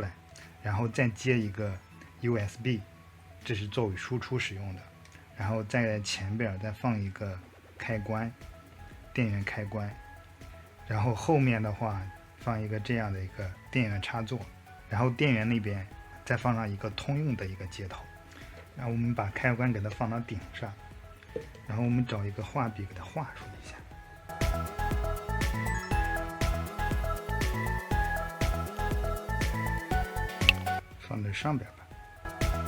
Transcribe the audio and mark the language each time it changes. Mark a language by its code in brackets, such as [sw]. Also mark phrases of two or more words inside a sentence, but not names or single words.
[zh] 来，然后再接一个 USB， 这是作为输出使用的，然后在前边再放一个开关，电源开关，然后后面的话放一个这样的一个电源插座，然后电源那邊再放上一個通用的一個接頭，然後我們把開關給它放到頂上，然後我們找一個畫筆給它畫出一下，放在上邊吧。